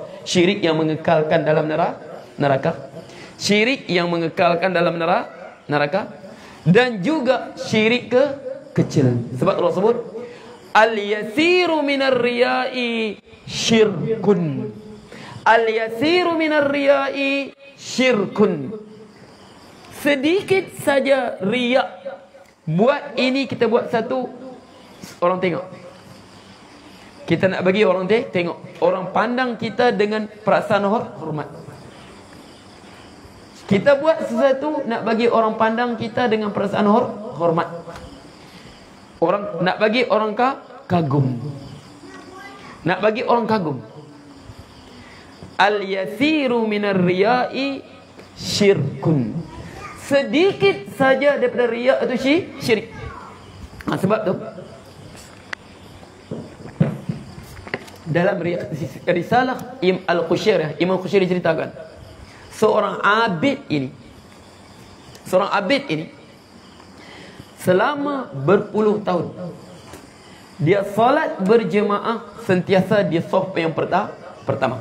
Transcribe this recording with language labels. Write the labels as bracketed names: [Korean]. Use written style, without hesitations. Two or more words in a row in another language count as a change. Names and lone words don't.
[Malay] Syirik yang mengekalkan dalam neraka. Syirik yang mengekalkan dalam neraka. Dan juga syirik kecil. Sebab Allah sebut [Arabic] اليسير من الرياء شرك. اليسير من الرياء شرك. [Malay] Sedikit saja riak. Buat ini kita buat satu, orang tengok. Kita nak bagi orang tengok. Orang pandang kita dengan perasaan hormat. Kita buat sesuatu nak bagi orang pandang kita dengan perasaan hormat. Orang nak bagi orang kagum. Nak bagi orang kagum. [Arabic] اليسير من الرياء شرك. [Malay] Sedikit saja daripada riya' itu syirik. Sebab tu dalam risalah Al-Qushairiyah, Imam Qushairi ceritakan seorang abid ini selama berpuluh tahun dia solat berjemaah sentiasa di saf yang pertama.